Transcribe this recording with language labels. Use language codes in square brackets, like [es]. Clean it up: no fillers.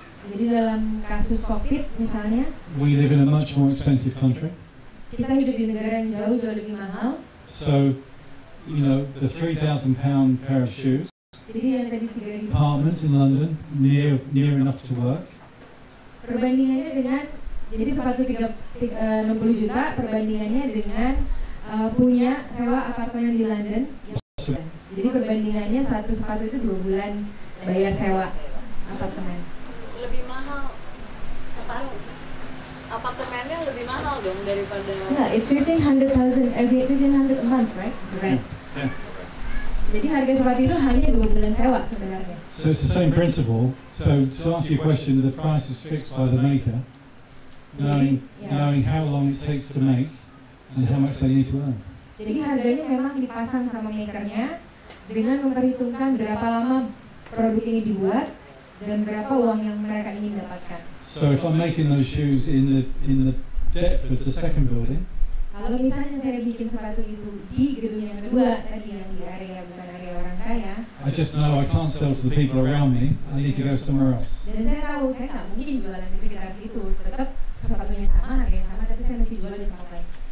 [id] Jadi dalam kasus COVID misalnya, [en] we live in a much more expensive country. [id] kita hidup di negara yang jauh lebih mahal. [en] So, you know, the £3,000 pair of shoes, [id] Jadi yang tadi 3.000 [en] apartment in London, near enough to work, [id] perbandingannya dengan, jadi sepatu 60 juta perbandingannya dengan punya sewa apartemen di London. Jadi perbandingannya satu sepatu itu 2 bulan bayar sewa apartemen. Lebih mahal sepatu. Apartemennya lebih mahal dong daripada. [en] Enggak, it's 1500 a month, right? Rent. Yeah. [id] Jadi harga sepatu itu hanya 2 bulan sewa sebenarnya. [en] So it's the same principle. So to answer your question, the price is fixed by the maker, knowing how long it takes to make and how much they need to earn. [id] Jadi harganya memang dipasang sama makernya dengan memperhitungkan berapa lama produk ini dibuat dan berapa uang yang mereka ingin dapatkan. [en] So if I'm making those shoes in the Deptford, the second building, [id] kalau misalnya saya bikin sepatu itu di gedung yang kedua tadi yang di area bukan area orang kaya, [en] I just know I can't sell to the people around me. I need to go somewhere else. [id] dan saya tahu saya nggak mungkin jualan di sekitar situ, tetap sepatunya sama, harganya sama, tapi saya mesti jual di tempat lain.